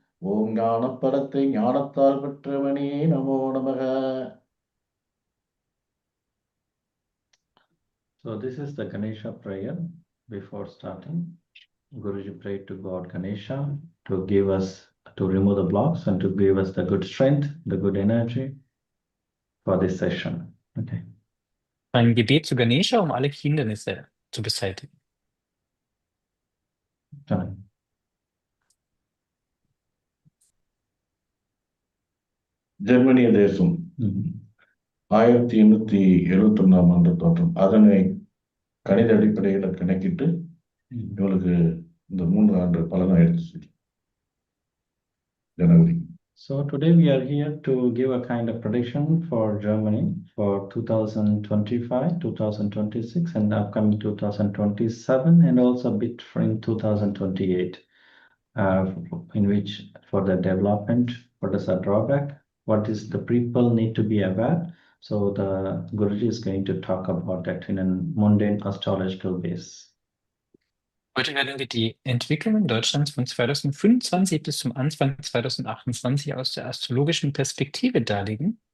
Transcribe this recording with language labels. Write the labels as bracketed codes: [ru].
[ta] ஓம் ஞானப்பரத்தை ஞானத்தால் பெற்றவனே நமோ நமக. [en] So this is the Ganesha prayer. Before starting, Guruji prayed to God Ganesha to give us, to remove the blocks and to give us the good strength, the good energy for this session. Okay. [de] Ein Gebet zu Ganesha, um alle Hindernisse zu beseitigen. [en] Fine. [ta] ஜெர்மனிய தேசம் 1871 ஆண்டு தோற்றம். அதனை கணித அடிப்படையில் கணக்கிட்டு இவளுக்கு இந்த 3 ஆண்டு பலனை எடுத்து சொல்லி ஜனவரி. [en] So today we are here to give a kind of prediction for Germany for 2025, 2026 and upcoming 2027 and also a bit in 2028 in which for the development, what is the drawback, what is the people need to be aware. So the Guruji is going to talk about that in a mundane astrological base. [de] Heute werden wir die Entwicklungen Deutschlands von 2025 bis zum Anfang 2028 aus der astrologischen Perspektive darlegen.